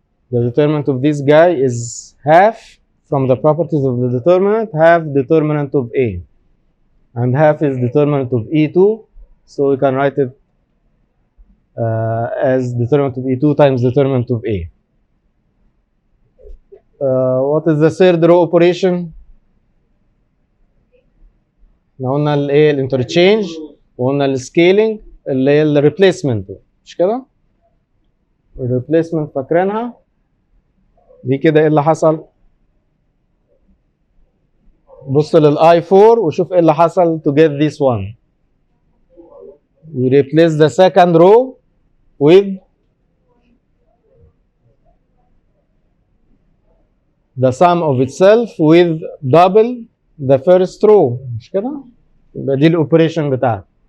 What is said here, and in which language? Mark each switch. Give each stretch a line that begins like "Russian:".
English: The determinant of this guy is half from the properties of the determinant, half determinant of A. And half is determinant of E2. So we can write it as determinant of E2 times determinant of A. What is the third row operation?
Arabic: احنا قلنا الايه الانترتشينج وقلنا السكيلينج اللي هي الريبليسمنت مش كده؟ الريبليسمنت فاكرينها؟ دي كده ايه اللي حصل؟ بص للاي 4 وشوف ايه اللي حصل
English: to get this one. We replace the second row with the sum of itself with double the first row
Arabic: مش كده؟ يبقى دي الاوبريشن بتاعتها.